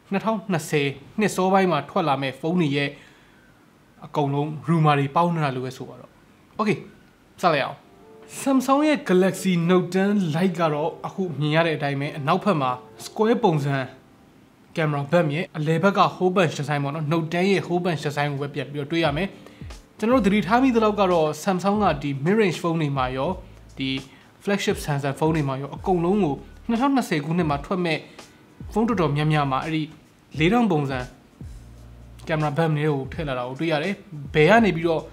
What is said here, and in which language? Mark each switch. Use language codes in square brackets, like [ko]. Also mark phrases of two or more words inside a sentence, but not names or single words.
[my] 2020 နှစ်စောပိုင်းမှာထွက်လာမဲ့ဖုန်းတွေရဲ့အကုန်လုံး rumor တွေပေါင်းနေတာလို့ပဲဆိုပါတော့ Okay စလိုက်အောင် Samsung ရဲ့ Galaxy Note 10 Lite ကတော့အခုမြင်ရတဲ့အတိုင်းပဲအနောက်ဘက်မှာ square ပုံစံ camera ဘက်မြင်အလယ်ဘက်က [en] whole bunch design [my] ပေါ့နော် Note 10 ရဲ့ [en] whole bunch design [my] ကိုပဲပြန်ပြီးတော့တွေ့ရမယ်ကျွန်တော်တို့သတိထားမိသလောက်ကတော့ Samsung ကဒီ [en] mid range [my] ဖုန်းတွေမှာရောဒီ flagship Samsung ဖုန်းတွေမှာရောအကုန်လုံး ကို2020ခုနှစ်မှာထွက်မဲ့ဖုန်းတော်တော်များများမှာအဲ့ဒီ4000ပုံစံ [en] camera bump [my] တွေကိုထည့်လာတာကိုတွေ့ရတယ်ဘယ်ကနေပြီးတော့